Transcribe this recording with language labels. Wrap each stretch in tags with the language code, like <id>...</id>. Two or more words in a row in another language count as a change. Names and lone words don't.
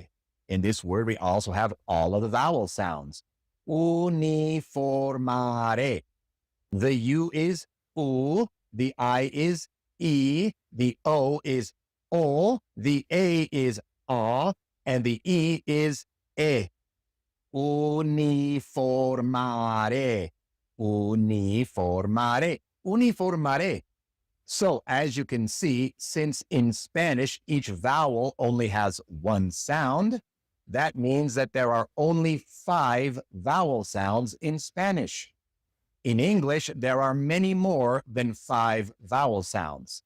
<en>In this word, we also have all of the vowel sounds. Uniformare. The U is U, the I is E, the O is O, the A is A, and the E is E. Uniformare, uniformare, uniformare. So as you can see, since in Spanish each vowel only has one sound, that means that there are only 5 vowel sounds in Spanish. In English, there are many more than 5 vowel sounds.</en>